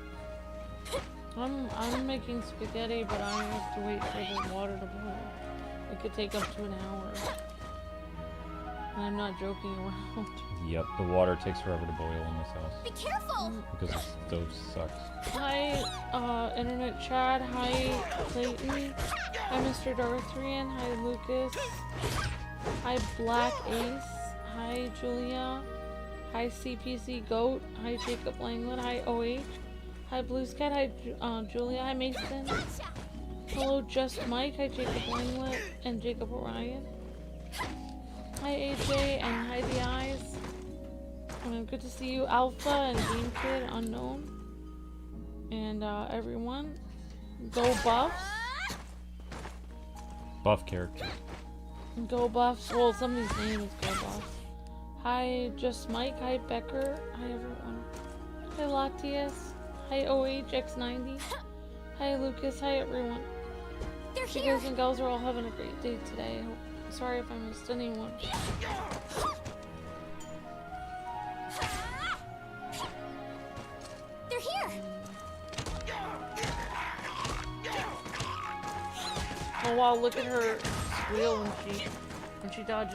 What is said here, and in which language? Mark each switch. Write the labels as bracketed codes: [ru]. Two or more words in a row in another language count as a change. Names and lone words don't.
[en] I'm making spaghetti, but I have to wait for the water to boil. It could take up to an hour. And I'm not joking around. Yep, the water takes forever to boil in this house. Be careful! Because the stove sucks. Hi, Internet Chad. Hi, Clayton. Hi, Mr. Darthrian. Hi, Lucas. Hi, Black Ace. Hi, Julia. Hi, CPC Goat. Hi, Jacob Langland. Hi, OH. Hi, Blue Scat. Hi, Julia. Hi, Mason. Hello, Just Mike. Hi, Jacob Langlet and Jacob Orion. Hi, AJ, and hi, The Eyes. Good to see you, Alpha and Game Kid Unknown. And everyone, go Buffs. Buff character. Go Buffs. Well, somebody's name is Go Buffs. Hi, Just Mike. Hi, Becker. Hi, everyone. Hi, Latias. Hi, OHX90. Hi, Lucas. Hi, everyone. They're You here! guys and gals are all having a great day today. Sorry if I missed anyone. They're here! Oh wow, look at her squeal when she dodges.